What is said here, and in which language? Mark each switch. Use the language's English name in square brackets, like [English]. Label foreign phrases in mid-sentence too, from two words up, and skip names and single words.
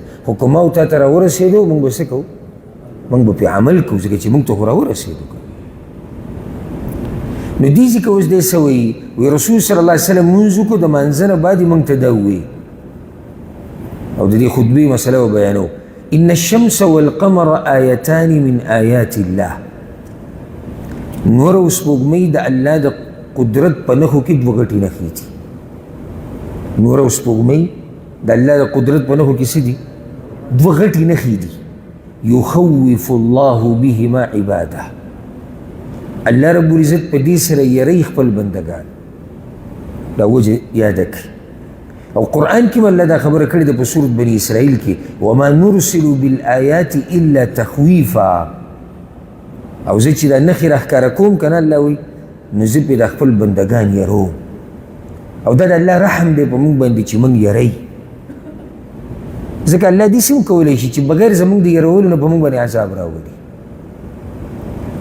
[Pashto] خو که ما او تا ته راورسېدو، موږ به څه کوو؟ موږ به پرې عمل کوو، ځکه چې موږ ته خو راورسېدو. نو دې ځکه اوس دی څه وایي؟ وایي رسول [Arabic] صلی الله علیه وسلم [Pashto] مونځ وکړو، د مانځه نه بعد یې موږ ته دا ووایي او د دې خطبې مسله به بیانو. [Arabic] ان الشمس والقمر آیتان من آیات الله. [Pashto] نور او سپوږمۍ د الله د قدرت په نښو کې دوه غټې نښې دي. نور او سپوږمۍ د الله د قدرت په نښو کې څه دي؟ دوه غټې نښې دي. [Arabic] یخوف الله بهما عباده. [Pashto] الله رب العزت په دې سره یری خپل بندگان. دا وجه یاده کړئ. او قرآن کې الله دا خبره کړې ده په سورة بني اسرائیل کې، [Arabic] وما نرسل بالآیات الا تخویفا. [Pashto] او زه چې دا نښې راښکاره کوم که نه، الله وایي نو زه پرې د خپل بندګان یروم. او دا د الله رحم دی په موږ باندې چې موږ یری. ځکه الله داسې هم کولی شي چې بغیر زموږ د یرولو نه په موږ باندې عذاب راولي.